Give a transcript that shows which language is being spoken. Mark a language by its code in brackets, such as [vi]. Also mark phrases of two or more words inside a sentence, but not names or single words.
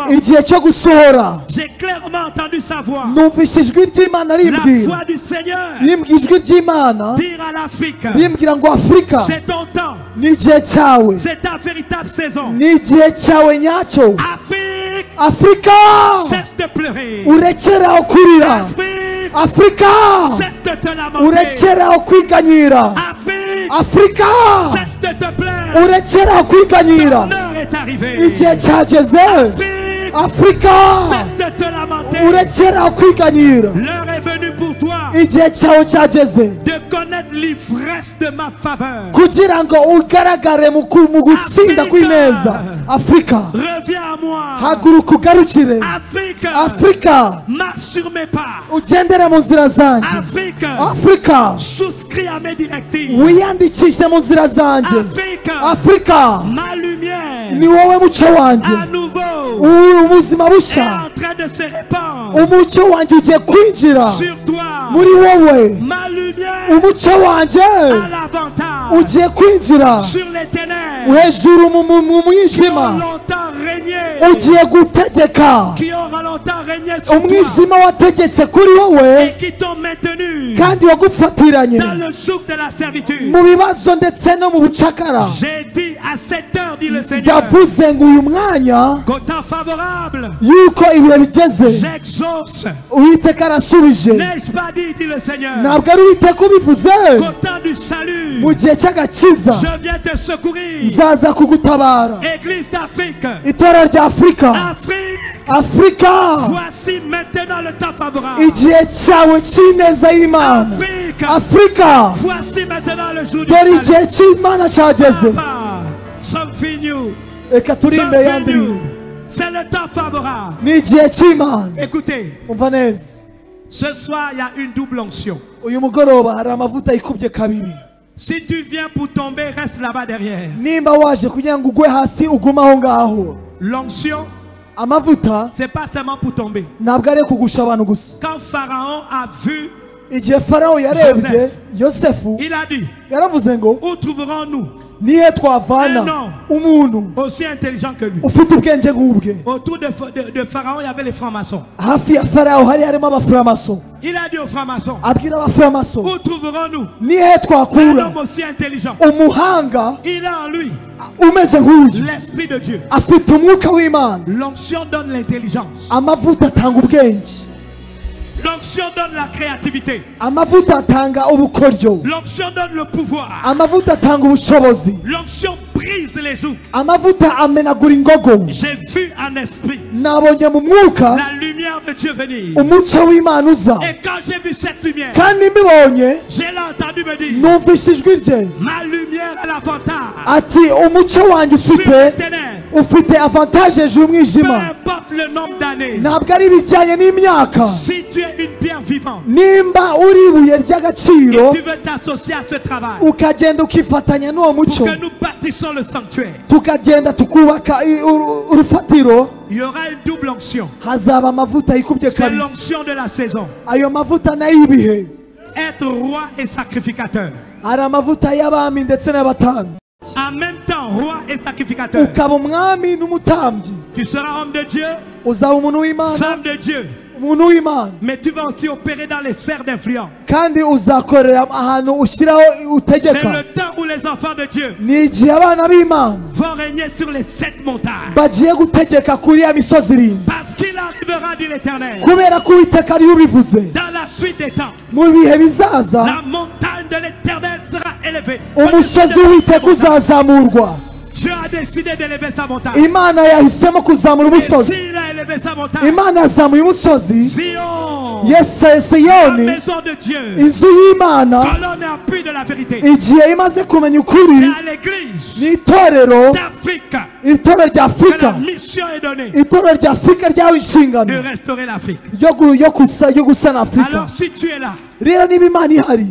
[rw] igihe cyo gusohora [fr] J'ai clairement entendu sa voix. [rw] numvise ijwi ry'Imana [fr] La [rw] rimbwira [fr] voix du Seigneur [rw] rimbwira ijwi ry'Imana [fr] dire à l'Afrique, [rw] rimbwira ngo afurika [fr] c'est ton temps. [rw] n'igihe cyawe, [fr] c'est ta véritable saison. [rw] n'igihe cyawe nyacyo. [fr] Afrique, [rw] Afurika, [fr] cesse de pleurer. [rw] urekeraho kurira. [fr] Afrique, [rw] Afurika, [fr] cesse de te lamenter. [rw] urekeraho kwiganyira. [fr] Afrique, [rw] Afurika, [fr] cesse de te plaindre. [rw] urekeraho kwiganyira. [fr] L'heure est arrivée. [rw] igihe cyageze. [fr] Afrique, [rw] Afurika, [fr] cesse de te lamenter. [rw] urekeraho kwiganyira. [fr] L'heure est venue pour toi [rw] igihe cyawe cyageze [fr] de connaître l'ivresse de ma faveur. [rw] kugira ngo ugaragare mu gusinda kw'ineza. Afurika, [fr] Reviens à moi. [rw] haguruka ugarukire. [fr] Afrique, [rw] Afurika, [fr] marche sur mes pas. [rw] ugendere mu nzira zanjye. [fr] Afrique, [rw] Afurika, [fr] souscris à mes directives. [rw] wiyandikishe mu nzira zanjye. [fr] Afrique, [rw] Afurika, [fr] ma lumière [rw] ni wowe mucyo wanjye. [fr] à nouveau [rw] ubuzima [fr] est [rw] bushya, [fr] en train de se répandre [rw] umucyo wanjye ugiye kwinjira [fr] sur toi. [rw] muri wowe. [fr] Ma lumière [rw] umucyo wanjye [fr] a l'avantage [rw] ugiye kwinjira [fr] sur les ténèbres [rw] hejuru mu [fr] qui [rw] mwijima. [fr] ont longtemps régné, [rw] ugiye gutegeka [fr] qui aura longtemps régné sur toi [rw] umwijima wategetse kuri wowe [fr] et qui t'ont maintenu [rw] kandi wagufatiranye [fr] dans le joug de la servitude. [rw] mu bibazo ndetse no mu bucakara. [fr] J'ai dit à cette heure, dit le Seigneur, [rw] ndavuze ngo uyu mwanya [fr] qu'au temps favorable, [rw] yuko ibihe bigeze. [fr] j'exauce. [rw] uwiteka arasubije. [fr] N'ai-je pas dit le Seigneur, [rw] ntabwo ari uwiteka ubivuze. [fr] qu'au temps du salut, [rw] mu gihe cy'agakiza [fr] je viens te secourir. [rw] nzaza kugutabara. [fr] Église d'Afrique, [rw] itora rya afurika. [fr] Afrique, [rw] Afurika, [fr] voici maintenant le temps favorable. [rw] igihe cyawe cy'ineza y'Imana. [fr] Afrique, [rw] Afurika, [fr] voici maintenant le jour du [rw] dore [fr] salut. [rw] igihe cy'Imana cyageze. [fr] Papa, [en] something new, [rw] reka turimbe [en] something [rw] yandi. [en] new. [fr] C'est le temps favorable. [rw] ni igihe cy'Imana. [fr] Écoutez, [rw] umva neza, [fr] ce soir, il y a une double onction. [rw] uyu mugoroba hari amavuta yikubye kabiri. [fr] Si tu viens pour tomber, reste là-bas derrière. [rw] nimba waje kugira ngo ugwe hasi ugume aho ngaho. [fr] L'onction, [rw] amavuta [fr] c'est pas seulement pour tomber. [rw] ntabwo ari kugusha abantu gusa. [fr] Quand Pharaon a vu, [rw] igihe farawo yarebye yosefu [fr] il a dit, [rw] yaravuze ngo [fr] où trouverons-nous [rw] nihe twavana umuntu [fr] aussi intelligent que lui? [rw] ufite ubwenge nk'ubwe. [fr] Autour de Pharaon, il y avait les francs-maçons. [rw] hafi ya farawo hari harimo abafuramaso. [fr] Il a dit aux francs-maçons, [rw] abwira abafuramaso [fr] où trouverons-nous [rw] nihe [fr] un [rw] twakura [fr] homme aussi intelligent? [rw] umuhanga [fr] Il a en lui [rw] umeze nk'uyu, [fr] l'Esprit de Dieu. [rw] afite umwuka w'Imana. [fr] L'onction donne l'intelligence. [rw] amavuta atanga ubwenge. [fr] L'onction donne la créativité. [rw] amavuta atanga ubukoryo. [fr] L'onction donne le pouvoir. [rw] amavuta atanga ubushobozi. [fr] L'onction brise les jougs. [rw] amavuta amenagura ingogo. [fr] J'ai vu en esprit [rw] nabonye mu mwuka [fr] la lumière de Dieu venir. [rw] umucyo w'Imana uza. [fr] Et quand j'ai vu cette lumière, [rw] kandi mbibonye [fr] j'ai entendu me dire, [rw] numvise ijwi rye [fr] ma lumière a l'avantage [rw] ati umucyo wanjye [fr] sur les [rw] ufite [fr] ténèbres. [rw] ufite avantage hejuru [fr] Peu [rw] y'umwijima. [fr] importe le nombre d'années, [rw] ntabwo ari ibijyanye n'imyaka. [fr] si tu es une pierre vivante [rw] nimba uri ibuye [fr] et [rw] ry'agaciro [fr] tu veux t'associer à ce travail [rw] ukagenda ukifatanya n'uwo [fr] pour [rw] mucyo, [fr] que nous bâtissons le sanctuaire, [rw] tukagenda tukubaka urufatiro, [fr] il y aura une double onction. [rw] hazaba amavuta yikubye [fr] C'est [rw] kabiri. [fr] l'onction de la saison. [rw] ayo mavuta nayo y'ibihe. [fr] Être roi et sacrificateur. [rw] hari amavuta y'abami ndetse n'abatambyi. [fr] En même temps, roi et sacrificateur. [rw] ukaba umwami n'umutambyi. [fr] Tu seras homme de Dieu, [rw] uzaba umuntu w'Imana, [fr] femme de Dieu. [rw] umuntu w'Imana, [fr] Mais tu vas aussi opérer dans les sphères d'influence. [rw] kandi uzakorera ahantu ushyiraho [fr] C'est [rw] utegeka. [fr] le temps où les enfants de Dieu [rw] ni igihe abana b'Imana [fr] vont régner sur les 7 montagnes. [rw] bagiye gutegeka kuri ya misozi irindwi. [fr] Parce qu'il arrivera, dit l'Éternel, [rw] kubera ko uwiteka ariyo ubivuze. [fr] dans la suite des temps, [rw] mu bihe bizaza [fr] la montagne de l'Éternel sera élevée. [rw] umusozi w'uwiteka uzazamurwa. [fr] Dieu a décidé d'élever sa montagne. [rw] imana yahisemo kuzamura [fr] Et [rw] umusozi. [fr] s'il a élevé sa montagne, [rw] imana yazamuye umusozi. [fr] Zion, la [rw] siyoni, [fr] maison de Dieu, [rw] inzu y'Imana, [fr] colonne et appui de la vérité. [rw] igihe imaze kumenya ukuri, [fr] C'est à l'église [rw] ni itorero, [fr] d'Afrique [rw] itorero rya [fr] que la [rw] afurika, [fr] mission est donnée [rw] itorero rya afurika ryawe [fr] de [rw] inshingano [fr] restaurer l'Afrique. [rw] yo gusana afurika. [fr] Alors si tu es là, [rw] rero niba imana ihari,